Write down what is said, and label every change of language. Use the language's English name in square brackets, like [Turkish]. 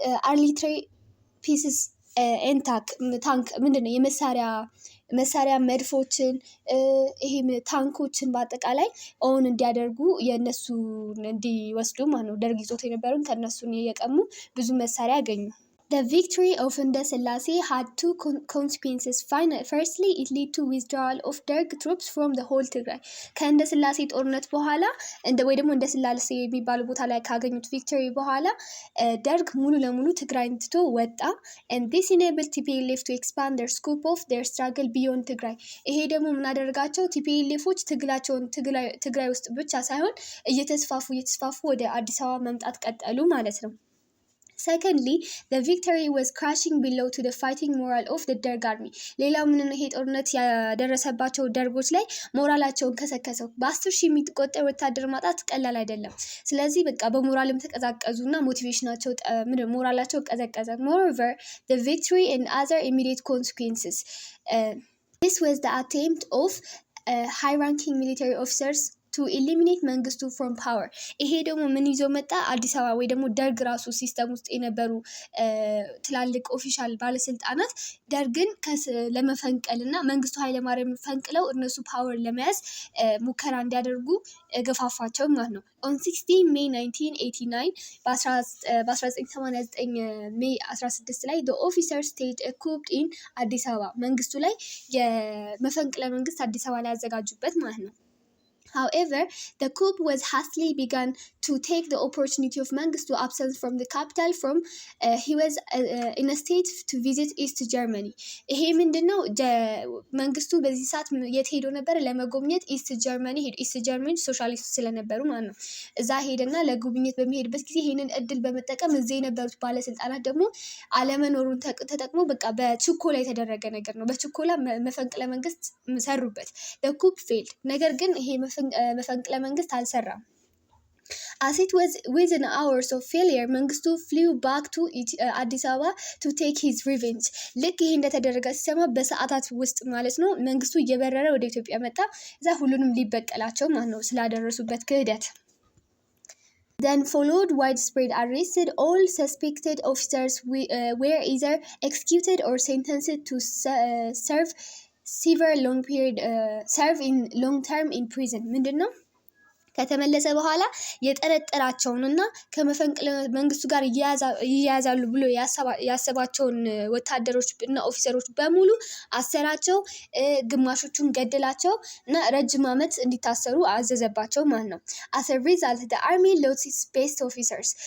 [English] artillery pieces and tank [Amharic] ምንድነው የመሳሪያ መድፎችን ይሄም ታንኮችን በአጠቃላይ ኦን እንዲያደርጉ የነሱ እንዲወስዱ ማለት ነው። ደርግ ይዞት የነበረውን ከነሱን የቀሙ ብዙ መሳሪያ ያገኙ። [English] The victory of Ndasilase had two consequences. Firstly, it led to withdrawal of Derg troops from the whole Tigray. [Amharic] ከእንደስላሴ ጦርነት በኋላ ወይ ደግሞ እንደስላሴ የሚባሉ ቦታ ላይ ካገኙት ቪክቶሪ በኋላ ደርግ ሙሉ ለሙሉ ትግራይን ትቶ ወጣ። [English] And this enabled TPLF to expand their scope of their struggle beyond Tigray. [Amharic] ይሄ ደግሞ ምን አደረጋቸው? ቲፒኤልኤፎች ትግላቸውን ትግራይ ውስጥ ብቻ ሳይሆን እየተስፋፉ ወደ አዲስ አበባ መምጣት ቀጠሉ ማለት ነው። [English] Secondly, the victory was crashing below to the fighting moral of the Derg army. [Amharic] ሌላው ምን ነው ይሄ ጦርነት ያደረሰባቸው ደርጎች ላይ ሞራላቸውን ከሰከሰው። በ10 ሺህ የሚቆጠር ወታደር ማጣት ቀላል አይደለም። ስለዚህ በቃ በሞራልም ተቀዛቀዙና ሞቲቬሽናቸው ሞራላቸው ቀዘቀዘ። [English] Moreover, the victory and other immediate consequences. This was the attempt of high-ranking military officers to eliminate መንግስቱ from power. [Amharic] ይሄ ደግሞ ምን ይዞ መጣ? አዲስ አበባ ወይ ደግሞ ደርግ ራሱ ሲስተም ውስጥ የነበሩ ትላልቅ ኦፊሻል ባለስልጣናት ደርግን ለመፈንቀልና መንግስቱ ኃይለማርያም ፈንቅለው እነሱ ፓወር ለመያዝ ሙከራ እንዲያደርጉ ገፋፋቸው ማለት ነው። [English] On 16 May 1989 [Amharic] በ1989 ሜይ 16 ላይ [English] the officers staged a coup in [Amharic] አዲስ አበባ መንግስቱ ላይ የመፈንቅለ መንግስት አዲስ አበባ ላይ ያዘጋጁበት ማለት ነው። [English] However, the coup was hastily begun to take the opportunity of Mengistu absence from the capital from he was in a state to visit East Germany. [Amharic] ይሄ ምንድነው? መንግስቱ በዚህ ሰዓት የት ሄዶ ነበር? ለመጎብኘት ኢስት ጀርመኒ ሄዶ ኢስት ጀርመኒ ሶሻሊስት ስለነበሩ ማለት ነው። እዛ ሄደና ለጉብኝት በሚሄድበት ጊዜ ይሄንን እድል በመጠቀም እዚህ የነበሩት ባለስልጣናት ደግሞ አለመኖሩን ተጠቅሞ በቃ በችኮላ የተደረገ ነገር ነው። በችኮላ መፈንቅለ መንግስት ሰሩበት። [English] the coup failed. [Amharic] ነገር ግን ይሄ መፈንቅለ መንግስት አልሰራም። [English] As it was within hours of failure, መንግስቱ flew back to አዲስ አበባ to take his revenge. [Amharic] ልክ ይሄ እንደተደረገ ሲሰማ በሰዓታት ውስጥ ማለት ነው መንግስቱ እየበረረ ወደ ኢትዮጵያ መጣ። እዛ ሁሉንም ሊበቀላቸው ማለት ነው ስላደረሱበት ክህደት። [English] Then followed widespread arrests. All suspected officers were either executed or sentenced to serve in long term in prison. [Amharic] ምንድነው? ከተመለሰ በኋላ የጠረጠራቸውንና ከመፈንቅለ መንግስቱ ጋር ይያዛሉ ብሎ ያሰባቸውን ወታደሮች እና ኦፊሰሮች በሙሉ አሰራቸው፣ ግማሾቹን ገደላቸው እና ረጅም ዓመት እንዲታሰሩ አዘዘባቸው ማለት ነው። [English] As a result, the army lost its best officers.